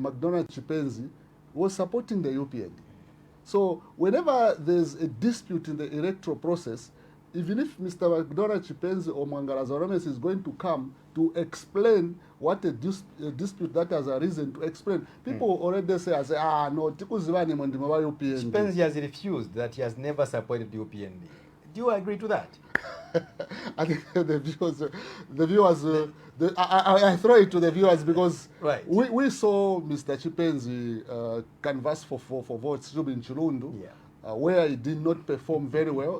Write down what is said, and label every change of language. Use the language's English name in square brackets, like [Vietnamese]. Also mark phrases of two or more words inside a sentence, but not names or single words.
[English] McDonald Chipenzi was supporting the UPND. So whenever there's a dispute in the electoral process, even if Mr. McDonald Chipenzi or Mwangala Zalomes is going to come to explain what a dispute that has arisen to explain, people already say, [Nyanja] no, tikuzivani mondimo wa UPND. [English] Chipenzi has refused that he has never supported the UPND. Do you agree to that? I think the viewers, I throw it to the viewers because we saw Mr. Chipenzi canvass for votes in Chilundu, where he did not perform very well.